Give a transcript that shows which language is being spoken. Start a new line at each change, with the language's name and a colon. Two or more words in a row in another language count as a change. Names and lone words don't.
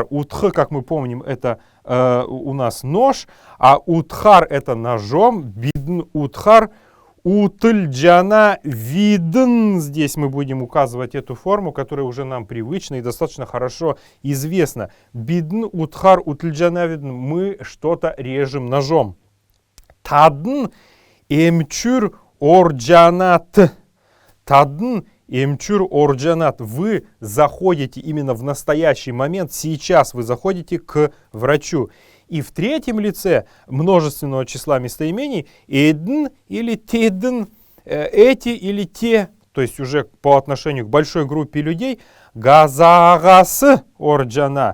Russian: Утх, как мы помним, это у нас нож, а утхар — это ножом.
Kalmyk: Бидн утхар. Утыльджана видн.
Russian: Здесь мы будем указывать эту форму, которая уже нам привычна и достаточно хорошо известна.
Kalmyk: Бидн утхар утыльджана видн.
Russian: Мы что-то режем ножом.
Kalmyk: Тадн эмчур орджанат. Тадн эмчур орджанат.
Russian: Вы заходите именно в настоящий момент, сейчас вы заходите к врачу. И в третьем лице множественного числа местоимений эдн или тедн, эти или те, то есть уже по отношению к большой группе людей,
Kalmyk: газагас орджана.